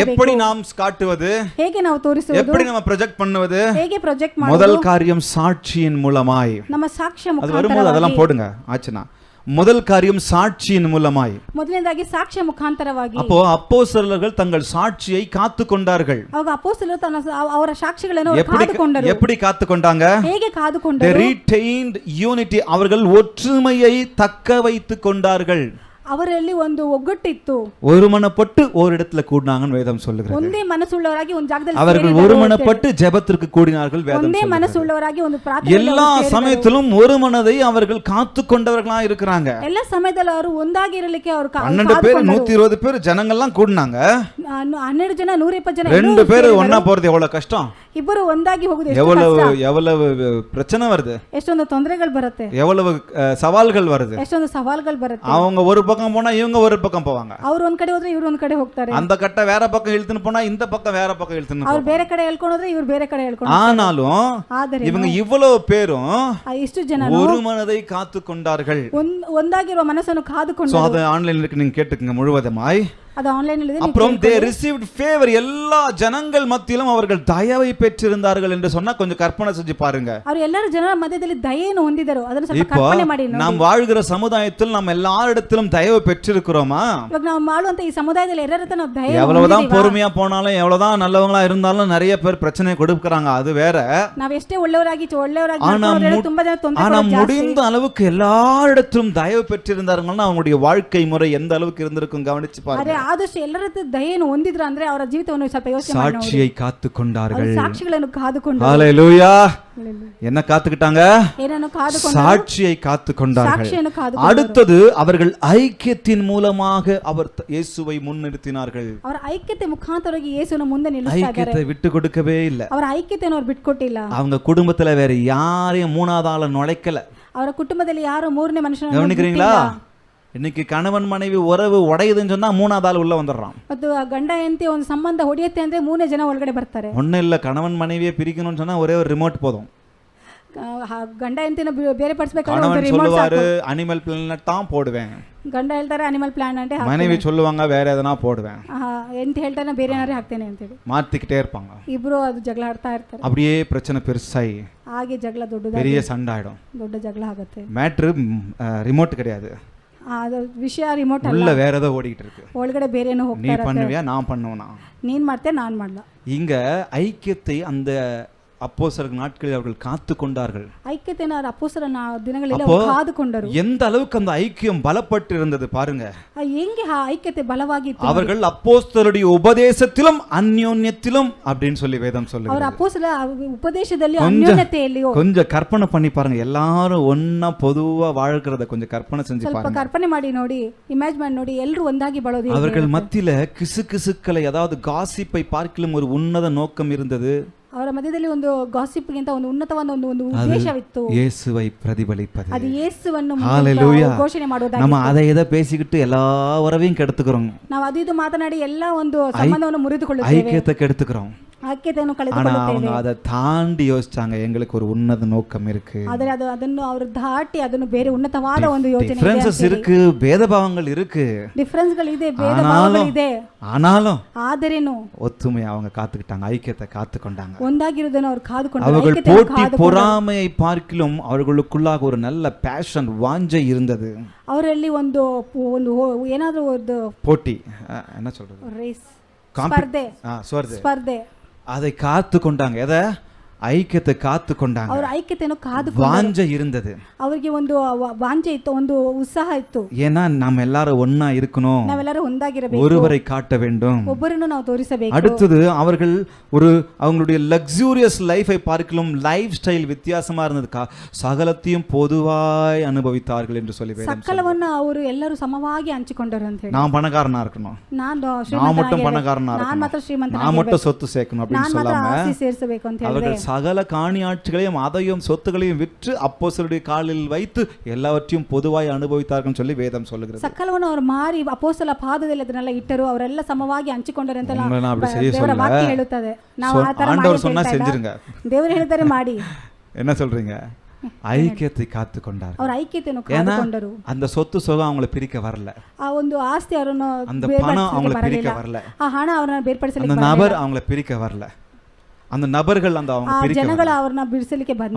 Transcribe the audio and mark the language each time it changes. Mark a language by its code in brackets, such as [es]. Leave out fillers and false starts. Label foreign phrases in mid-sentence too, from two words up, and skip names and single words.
[ta] எப்படி நாம் காட்டுவது? [kn] ಹೇಗೆ ನಾವು ತೋರಿಸುವುದು? [ta] எப்படி நம்ம ப்ரொஜெக்ட் பண்ணுவது? [kn] ಹೇಗೆ ಪ್ರೊಜೆಕ್ಟ್ [ta] முதல் [kn] ಮಾಡೋದು? [ta] காரியம் சாட்சியின் மூலமாய். [kn] ನಮ್ಮ ಸಾಕ್ಷ್ಯ [ta] அது வரும்போது அதெல்லாம் [kn] ಮುಖಾಂತರವಾಗಿ. [ta] போடுங்க ஆச்சுனா. முதல் காரியம் சாட்சியின் மூலமாய். [kn] ಮೊದಲನೇದಾಗಿ ಸಾಕ್ಷ್ಯ ಮುಖಾಂತರವಾಗಿ. [ta] அப்போ அப்போஸ்தலர்கள் தங்கள் சாட்சியை காத்து கொண்டார்கள். [kn] ಅವಾಗ ಅಪೊಸ್ತಲರು ಅವರ ಸಾಕ್ಷಿಗಳನ್ನು ಅವರು ಕಾದುಕೊಂಡರು. [ta] எப்படி காத்து கொண்டாங்க? [kn] ಹೇಗೆ [en] They [kn] ಕಾದುಕೊಂಡರು? [en] retained unity, [ta] அவர்கள் ஒற்றுமையை தக்க வைத்துக் கொண்டார்கள். [kn] ಅವರಲ್ಲಿ ಒಂದು ಒಗ್ಗಟ್ಟಿತ್ತು. [ta] ஒருமனப்பட்டு ஒரு இடத்துல கூடினாங்கன்னு வேதம் சொல்லுகிறது. [kn] ಒಂದೇ ಮನಸ್ಸುಳ್ಳವರಾಗಿ ಒಂದು ಜಾಗದಲ್ಲಿ [ta] அவர்கள் [kn] ಸೇರಿದರು. [ta] ஒருமனப்பட்டு ஜெபத்திற்கு கூடினார்கள் வேதம் [kn] ಒಂದೇ [ta] சொல்லுகிறது. [kn] ಮನಸ್ಸುಳ್ಳವರಾಗಿ ಒಂದು ಪ್ರಾರ್ಥನೆ [ta] எல்லா சமயத்திலும் ஒரு மனதை அவர்கள் காத்து கொண்டவர்களா இருக்கிறாங்க. [kn] ಎಲ್ಲ ಸಮಯದಲ್ಲಿ ಅವರು ಒಂದಾಗಿ ಇರಲಿಕ್ಕೆ ಅವರು [ta] 12 பேர் 120 பேர் ஜனங்கள்லாம் கூடினாங்க. [kn] 12 ಜನ 120 ಜನ [ta] 2 பேர் ஒண்ணா போறது எவ்வளவு கஷ்டம்? [kn] ಇಬ್ಬರು ಒಂದಾಗಿ ಹೋಗುದು ಎಷ್ಟು [ta] எவ்வளவு [kn] ಕಷ್ಟ? [ta] எவ்வளவு பிரச்சனை வருது? [kn] ಎಷ್ಟೊಂದು ತೊಂದರೆಗಳು ಬರುತ್ತೆ, [ta] எவ்வளவு சவால்கள் வருது? [kn] ಎಷ್ಟೊಂದು ಸವಾಲುಗಳು ಬರುತ್ತೆ. [ta] அவங்க ஒரு பக்கம் போனா இவங்க ஒரு பக்கம் போவாங்க. [kn] ಅವ್ರು ಒಂದ್ ಕಡೆ ಹೋದ್ರೆ ಇವ್ರು ಒಂದ್ ಕಡೆ ಹೋಗ್ತಾರೆ. [ta] அந்த கட்டை வேற பக்கம் இழுத்துன்னு போனா இந்த பக்கம் வேற பக்கம் இழுத்துன்னு [kn] ಅವ್ರು [ta] போவாங்க. [kn] ಬೇರೆ ಕಡೆ ಹೇಳ್ಕೊಂಡು ಹೋದ್ರೆ ಇವ್ರು ಬೇರೆ ಕಡೆ ಹೇಳ್ಕೊಂಡು [ta] ஆனாலும் [kn] ಆದರೆ [ta] இவங்க இவ்வளவு பேரும் [kn] ಇಷ್ಟು ಜನ [ta] ஒரு மனதை காத்து கொண்டார்கள். [kn] ಒಂದಾಗಿರುವ ಮನಸ್ಸನ್ನು [ta] சோ [kn] ಕಾದುಕೊಂಡು. [ta] அது ಆನ್ಲೈನ್ இருக்கு, நீங்க கேட்டுக்கங்க முழுவதுமாய். [kn] ಅದು ಆನ್ಲೈನ್ ಅಲ್ಲಿ [ta] அப்புறம் [en] they received favor, [ta] எல்லா ஜனங்கள் மத்தியிலும் அவர்கள் தயவை பெற்றிருந்தார்கள் என்று சொன்னா கொஞ்சம் கற்பனை செஞ்சு பாருங்க. [kn] ಅವರು ಎಲ್ಲರ ಜನರ ಮಧ್ಯದಲ್ಲಿ ದಯೆಯನ್ನು ಹೊಂದಿದರು. ಅದನ್ನು ಸ್ವಲ್ಪ [ta] இப்போ [kn] ಕಲ್ಪನೆ ಮಾಡಿ ನೋಡಿ. [ta] நாம் வாழ்கிற சமுதாயத்தில் நம்ம எல்லாரிடத்திலும் தயவு பெற்றிருக்கிறோமா? [kn] ಇವಾಗ ನಾವು ಮಾಡುವಂತ ಈ ಸಮುದಾಯದಲ್ಲಿ ಎಲ್ಲರ ಹತ್ರ ನಾವು ದಯೆ [ta] எவ்வளவுதான் பொறுமையா போனாலும் எவ்வளவுதான் நல்லவங்களா இருந்தாலும் நிறைய பேர் பிரச்சனை கொடுக்கறாங்க, அது வேற. [kn] ನಾವು ಎಷ್ಟೇ ಒಳ್ಳೆಯವರಾಗಿ [ta] ஆனா [kn] ತುಂಬಾ ಜನ [ta] ஆனா [kn] ತೊಂದರೆ [ta] முடிந்த அளவுக்கு எல்லாரிடத்திலும் தயவு பெற்றிருந்தார்கள்னா அவங்களுடைய வாழ்க்கை முறை எந்த அளவுக்கு இருந்திருக்கும் கவனிச்சு பாருங்க. [kn] ಆದಷ್ಟು ಎಲ್ಲರ ಹತ್ರ ದಯೆಯನ್ನು ಹೊಂದಿದ್ರು ಅಂದ್ರೆ ಅವರ ಜೀವಿತವನ್ನು ಸ್ವಲ್ಪ ಯೋಚನೆ ಮಾಡಿ ನೋಡಿ. [ta] சாட்சியை காத்து கொண்டார்கள். [kn] ಸಾಕ್ಷಿಗಳನ್ನು ಕಾದುಕೊಂಡು. [ta] ஹalleluya. என்ன காத்துக்கிட்டாங்க? [kn] ಏನನ್ನು ಕಾದುಕೊಂಡು? [ta] சாட்சியை காத்து கொண்டார்கள். [kn] ಸಾಕ್ಷಿಯನ್ನು ಕಾದುಕೊಂಡು. [ta] அடுத்தது அவர்கள் ஐக்கியத்தின் மூலமாக அவர் இயேசுவை முன்னிறுத்தினார்கள். [kn] ಅವರ ಐಕ್ಯತೆ ಮುಖಾಂತರವಾಗಿ ಯೇಸುವನ್ನು ಮುಂದೆ ನಿಲ್ಲಿಸ್ತಾ ಇದ್ದಾರೆ. [ta] ஐக்கியத்தை விட்டு கொடுக்கவே இல்ல. [kn] ಅವರ ಐಕ್ಯತೆಯನ್ನು ಅವರು ಬಿಟ್ಕೊಟ್ಟಿಲ್ಲ. [ta] அவங்க குடும்பத்துல வேற யாரையும் மூணாவது ஆள நுழைக்கல. [kn] ಅವರ ಕುಟುಂಬದಲ್ಲಿ ಯಾರು ಮೂರನೇ ಮನುಷ್ಯನನ್ನು [ta] கவனிக்கிறீங்களா? இன்னைக்கு கணவன் மனைவி உறவு உடையுதுன்னு சொன்னா மூணாவது ஆள் உள்ள வந்துடுறான். [kn] ಮತ್ತು ಗಂಡ ಹೆಂಡತಿ ಒಂದು ಸಂಬಂಧ ಹೊಡೆಯುತ್ತೆ ಅಂದ್ರೆ ಮೂರನೇ ಜನ ಒಳಗಡೆ ಬರ್ತಾರೆ. [ta] ஒன்னும் இல்ல, கணவன் மனைவியை பிரிக்கணும்னு சொன்னா ஒரே ஒரு ரிமோட் போதும். [kn] ಗಂಡ ಹೆಂಡತಿನ ಬೇರೆ ಪಡಿಸಬೇಕಾದ್ರೆ ಒಂದು [ta] கணவன் [kn] ರಿಮೋಟ್ [ta] சொல்லுவாரு [kn] ಸಾಕು. [ta] ಅನಿಮಲ್ ಪ್ಲಾನೆಟ್ தான் போடுவேன். [kn] ಗಂಡ ಹೇಳ್ತಾರೆ ಅನಿಮಲ್ ಪ್ಲಾನ್ అంటే [ta] மனைவி சொல்லுவாங்க வேற எதனா போடுவேன். [kn] ಹೆಂಡತಿ ಹೇಳ್ತಾರೆ ಬೇರೆ ಏನಾರೇ ಹಾಕ್ತೇನೆ ಅಂತೇಳಿ [ta] மாத்திக்கிட்டே இருப்பாங்க. [kn] ಇಬ್ರು ಅದು ಜಗಳ ಆಡ್ತಾ ಇರ್ತಾರೆ. [ta] அப்படியே பிரச்சனை பெருசாயி [kn] ಹಾಗೆ ಜಗಳ ದೊಡ್ಡದಾಗಿ [ta] பெரிய சண்டை ஆயிடும். [kn] ದೊಡ್ಡ ಜಗಳ ಆಗುತ್ತೆ. [ta] மேட்ரு ரிமோட் கிடையாது, [kn] ಅದು ವಿಷಯ ರಿಮೋಟ್ ಅಲ್ಲ, [ta] உள்ள வேற ஏதோ ஓடிக்கிட்டு இருக்கு. [kn] ಒಳಗಡೆ ಬೇರೆನೋ [ta] நீ [kn] ಹೋಗ್ತಾ ಇರುತ್ತೆ. [ta] பண்ணுவியா நான் பண்ணுவேனா? [kn] ನೀನ್ ಮಾಡ್ತೆ ನಾನ್ ಮಾಡ್ಲಾ. [ta] இங்க ஐக்கியத்தை அந்த அப்போஸ்தலர் நாட்களில் அவர்கள் காத்து கொண்டார்கள். [kn] ಐಕ್ಯತೆಯನ್ನು ಅಪೊಸ್ತಲರ ದಿನಗಳಲ್ಲಿ [ta] அப்போ [kn] ಅವರು ಕಾದುಕೊಂಡರು. [ta] எந்த அளவுக்கு அந்த ஐக்கியம் பலப்பட்டு இருந்தது பாருங்க. [kn] ಹೆಂಗೆ ಆ ಐಕ್ಯತೆ ಬಲವಾಗಿತ್ತು. [ta] அவர்கள் அப்போஸ்தலருடைய உபதேசத்திலும் அந்யோன்யத்திலும் அப்படின்னு சொல்லி வேதம் [kn] ಅವರ [ta] சொல்லுகிறது. [kn] ಅಪೊಸ್ತಲ ಉಪದೇಶದಲ್ಲಿ ಅನ್ಯೋನ್ಯತೆಯಲ್ಲಿಯೋ [ta] கொஞ்சம் கற்பனை பண்ணி பாருங்க. எல்லாரும் ஒண்ணா பொதுவா வாழ்கிறத கொஞ்சம் கற்பனை செஞ்சு [kn] ಸ್ವಲ್ಪ [ta] பாருங்க. [kn] ಕಲ್ಪನೆ ಮಾಡಿ ನೋಡಿ, ಇಮ್ಯಾಜಿನ್ ಮಾಡಿ ನೋಡಿ, ಎಲ್ಲರೂ ಒಂದಾಗಿ ಬಾಳೋದು. [ta] அவர்கள் மத்தியில கிசுகிசுக்களை, அதாவது காசிப்பை பார்க்கிலும் ஒரு உன்னத நோக்கம் இருந்தது. [kn] ಅವರ ಮಧ್ಯದಲ್ಲಿ ಒಂದು ಗಾಸಿಪ್ಗಿಂತ ಒಂದು ಉನ್ನತವಾದ ಒಂದು ಉದ್ದೇಶವಿತ್ತು. [ta] இயேசுவை பிரதிபலிப்பது. [kn] ಅದು ಯೇಸುವನ್ನು [ta] ஹalleluya. [kn] ಘೋಷಣೆ ಮಾಡೋದಾಗಿತ್ತು. [ta] நம்ம அதை இதை பேசிக்கிட்டு எல்லா உறவையும் கெடுத்துக்கிறோம். [kn] ನಾವು ಅದು ಇದು ಮಾತನಾಡಿ ಎಲ್ಲ ಒಂದು ಸಂಬಂಧವನ್ನು ಮುರಿದುಕೊಳ್ಳುತ್ತೇವೆ. [ta] ஐக்கியத்தை கெடுத்துக்கிறோம். [kn] ಐಕ್ಯತೆಯನ್ನು [ta] ஆனா [kn] ಕಳೆದುಕೊಳ್ಳುತ್ತೇವೆ. [ta] அவங்க அதை தாண்டி யோசிச்சாங்க, எங்களுக்கு ஒரு உன்னத நோக்கம் இருக்கு. [kn] ಆದರೆ ಅದನ್ನು ಅವರು ದಾಟಿ ಅದನ್ನು ಬೇರೆ ಉನ್ನತವಾದ ಒಂದು ಯೋಜನೆ ಇದೆ. [ta] டிஃபரன்சஸ் இருக்கு, பேதபாவங்கள் இருக்கு. [kn] ಡಿಫರೆನ್ಸ್ಗಳಿದೆ, ಭೇದ ಭಾವಗಳಿದೆ. [ta] ஆனாலும் [kn] ಆದರೇನು [ta] ஒத்துமை அவங்க காத்துக்கிட்டாங்க, ஐக்கியத்தை காத்துக்கொண்டாங்க. [kn] ಒಂದಾಗಿರುವುದನ್ನು ಅವರು ಕಾದುಕೊಂಡರು. [ta] அவர்கள் [kn] ಐಕ್ಯತೆಯನ್ನು [ta] போட்டி [kn] ಕಾದುಕೊಂಡರು. [ta] பொறாமையை பார்க்கிலும் அவர்களுக்குள்ளாக ஒரு நல்ல பேஷன், வாஞ்சை இருந்தது. [kn] ಅವರಲ್ಲಿ ಒಂದು ಒಂದು ಏನಾದರೂ ಒಂದು [ta] போட்டி, என்ன சொல்றது, [kn] ರೇಸ್, [ta] ஸ்பர்தை, [kn] ಸ್ಪರ್ಧೆ, [ta] அதை காத்து கொண்டாங்க. எதை? ஐக்கியத்தை காத்து கொண்டாங்க. [kn] ಅವರ ಐಕ್ಯತೆಯನ್ನು ಕಾದುಕೊಂಡರು. [ta] வாஞ்சை இருந்தது. [kn] ಅವರಿಗೆ ಒಂದು ವಾಂಛೆ ಇತ್ತು, ಒಂದು ಉತ್ಸಾಹ ಇತ್ತು. [ta] ஏன்னா நம்ம எல்லாரும் ஒண்ணா இருக்கணும், [kn] ನಾವೆಲ್ಲರೂ ಒಂದಾಗಿರಬೇಕು, [ta] ஒருவரை காட்ட வேண்டும். [kn] ಒಬ್ಬರನ್ನು ನಾವು ತೋರಿಸಬೇಕು. [ta] அடுத்தது அவர்கள் அவங்களுடைய [en] luxurious life [ta] பார்க்கலாம், [en] life style [ta] வித்தியாசமா இருந்தது. சகலத்தையும் பொதுவாய் அனுபவித்தார்கள் என்று சொல்லி வேதம் சொல்லுது. [kn] ಸಕಲವನ್ನು ಅವರು ಎಲ್ಲರೂ ಸಮವಾಗಿ ಹಂಚಿಕೊಂಡರು ಅಂತ ಹೇಳಿ. [ta] நான் பணக்காரனா இருக்கணும், [kn] ನಾನು [ta] மட்டும் பணக்காரனா [kn] ನಾನು [ta] இருக்கணும், [kn] ಮಾತ್ರ ಶ್ರೀಮಂತ, [ta] நான் மட்டும் சொத்து சேர்க்கணும் அப்படின்னு [kn] ನಾನು ಮಾತ್ರ [ta] சொல்லாம [kn] ಆಸ್ತಿ ಸೇರಿಸಬೇಕು ಅಂತ ಹೇಳಿದ್ರೆ [ta] அவர்கள் சகல காணியாட்சிகளையும் அதையும் சொத்துகளையும் விற்று அப்போஸ்தலருடைய காலில் வைத்து எல்லாவற்றையும் பொதுவாய் அனுபவித்தார்கள் சொல்லி வேதம் சொல்லுகிறது. [kn] ಸಕಲವನ್ನು ಅವರು ಮಾರಿ ಅಪೊಸ್ತಲ ಪಾದದಲ್ಲಿ ಅದನ್ನೆಲ್ಲ ಇಟ್ಟರು, ಅವರೆಲ್ಲ ಸಮವಾಗಿ ಹಂಚಿಕೊಂಡರು ಅಂತ [ta] அப்படி செய்ய [kn] ದೇವರ ವಾಕ್ಯ ಹೇಳುತ್ತದೆ. ನಾವು ಆ ತರ [ta] ஆண்டவர் சொன்னா செஞ்சிருங்க. [kn] ದೇವರು ಹೇಳ್ತಾರೆ ಮಾಡಿ. [ta] என்ன சொல்றீங்க? ஐக்கியத்தை காத்து கொண்டார்கள். [kn] ಅವರು ಐಕ್ಯತೆಯನ್ನು ಕಾದುಕೊಂಡರು. [ta] அந்த சொத்து சுகம் அவங்களை பிரிக்க வரல, [kn] ಆ ಒಂದು ಆಸ್ತಿ ಅವರನ್ನು [ta] அந்த பணம் அவங்களை பிரிக்க வரல, [kn] ಆ ಹಣ ಅವರನ್ನು ಬೇರ್ಪಡಿಸಲಿಕ್ಕೆ [ta] அந்த நபர் அவங்களை பிரிக்க வரல, அந்த நபர்கள் அந்த அவங்க பிரிக்க [kn] ಜನಗಳು ಅವರನ್ನ ಬಿಡಿಸಲಿಕ್ಕೆ ಬಂದಿಲ್ಲ.